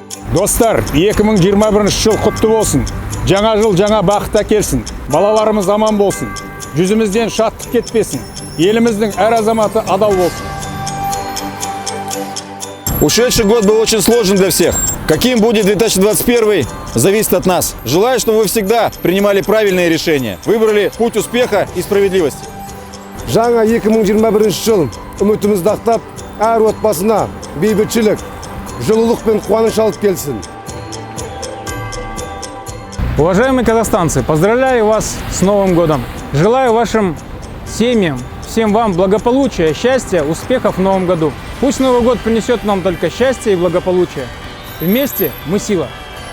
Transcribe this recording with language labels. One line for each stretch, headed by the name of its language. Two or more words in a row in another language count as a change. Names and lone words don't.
Kazakh: Достар, 2021 жыл құтты болсын. Жаңа жыл жаңа бақыт әкелсін. Балаларымыз аман болсын. Жүзімізден шаттық кетпесін. Еліміздің әр азаматы адал болсын.
Russian: Ушедший год был очень сложен для всех. Каким будет 2021, зависит от нас. Желаю, чтобы вы всегда принимали правильные решения. Выбрали путь успеха и справедливости.
Kazakh: Жаңа 2021 жыл үмітімізді ақтап, әр отбасына бейбітшілік, жылулық пен қуаныш алып келсін.
Russian: Уважаемые казахстанцы, поздравляю вас с Новым годом. Желаю вашим семьям, всем вам благополучия, счастья, успехов в Новом году. Пусть Новый год принесет нам только счастье и благополучие. Вместе мы сила.